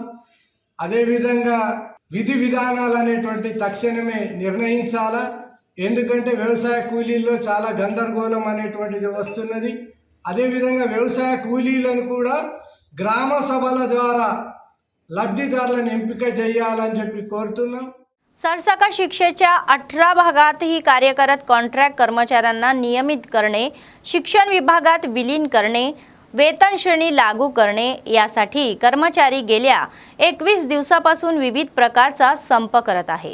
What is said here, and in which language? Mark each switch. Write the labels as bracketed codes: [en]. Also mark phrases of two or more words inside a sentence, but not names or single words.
[te] అదేవిధంగా విధి విధానాలు అనేటువంటి తక్షణమే నిర్ణయించాలా. ఎందుకంటే వ్యవసాయ కూలీల్లో చాలా గందరగోళం అనేటువంటిది వస్తున్నది. అదేవిధంగా వ్యవసాయ కూలీలను కూడా గ్రామ సభల ద్వారా లబ్ధిదారులను ఎంపిక చేయాలని చెప్పి కోరుతున్నాం. [mr] सरसकट शिक्षेच्या 18 भागातही कार्यरत कॉन्ट्रॅक्ट कर्मचाऱ्यांना नियमित करणे, शिक्षण विभागात विलीन करणे, वेतन श्रेणी लागू करणे यासाठी कर्मचारी गेल्या 21 दिवसापासून विविध प्रकारचा संप करत आहे.